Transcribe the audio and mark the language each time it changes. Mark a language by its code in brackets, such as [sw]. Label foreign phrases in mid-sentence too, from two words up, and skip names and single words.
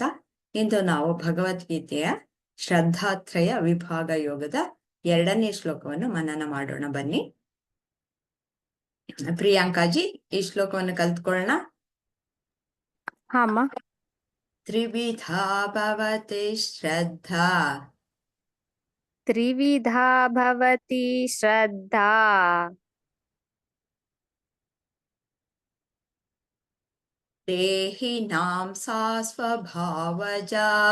[kn] ಇಂದು ನಾವು ಭಗವದ್ಗೀತೆಯ ಶ್ರದ್ಧಾತ್ರಯ ವಿಭಾಗ ಯೋಗದ 2ನೇ ಶ್ಲೋಕವನ್ನು ಮನನ ಮಾಡೋಣ. ಬನ್ನಿ ಪ್ರಿಯಾಂಕಾಜಿ, ಈ ಶ್ಲೋಕವನ್ನು ಕಲ್ತ್ಕೊಳ್ಳೋಣ. ಹಾಮ್ಮ. [sa] ತ್ರಿವಿಧಾ ಭವತಿ ಶ್ರದ್ಧಾ ತ್ರಿವಿಧಾ ಭವತಿ ಶ್ರದ್ಧಾ ದೇಹಿನಾಂ ಸಾ ಸ್ವಭಾವಜಾ